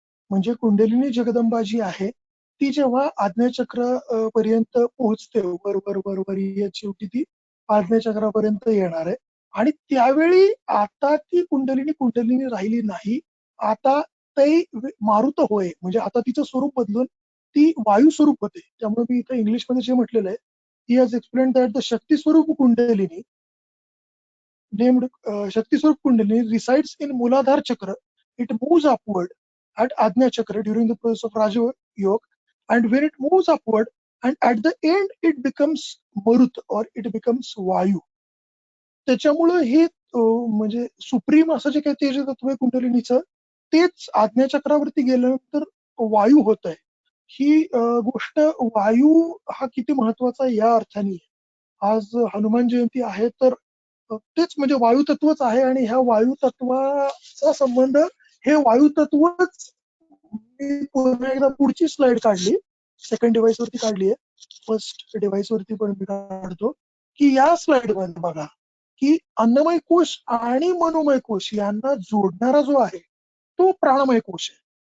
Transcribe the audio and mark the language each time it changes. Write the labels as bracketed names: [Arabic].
[Marathi] म्हणजे कुंडलिनी जगदंबा जी आहे ती जेव्हा आज्ञाचक्र पर्यंत पोहोचते वर वर वर वर शेवटी ती आज्ञाचक्रापर्यंत येणार आहे आणि त्यावेळी आता ती कुंडलिनी कुंडलिनी राहिली नाही. आता ते मारुत होय म्हणजे आता तिचं स्वरूप बदलून ती वायू स्वरूप होते. त्यामुळे मी इथं इंग्लिशमध्ये जे म्हटलेलं आहे [English] He has explain that the Shakti Swarup Kundalini named Shakti Swarup Kundalini resides in Muladhara Chakra. It moves upward at Ajna Chakra during the process of Raja Yoga, and when it moves upward, and at the end it becomes Marut or it becomes Vayu. [Marathi] त्याच्यामुळं हे म्हणजे supreme असं जे काही तेज तत्व आहे कुंडलिनीचं तेच आज्ञाचक्रावरती गेल्यानंतर वायू होत आहे. ही गोष्ट वायू हा किती महत्वाचा या अर्थाने आज हनुमान जयंती आहे तर तेच म्हणजे वायू तत्वच आहे आणि ह्या वायू तत्वाचा संबंध हे वायू तत्वच मी पुन्हा एकदा पुढची स्लाइड काढली सेकंड डिव्हाइस वरती काढली आहे फर्स्ट डिव्हाइस वरती पण मी काढतो की या स्लाइड मध्ये बघा की अन्नमय कोश आणि मनोमय कोश यांना जोडणारा जो आहे तो प्राणमय कोश आहे.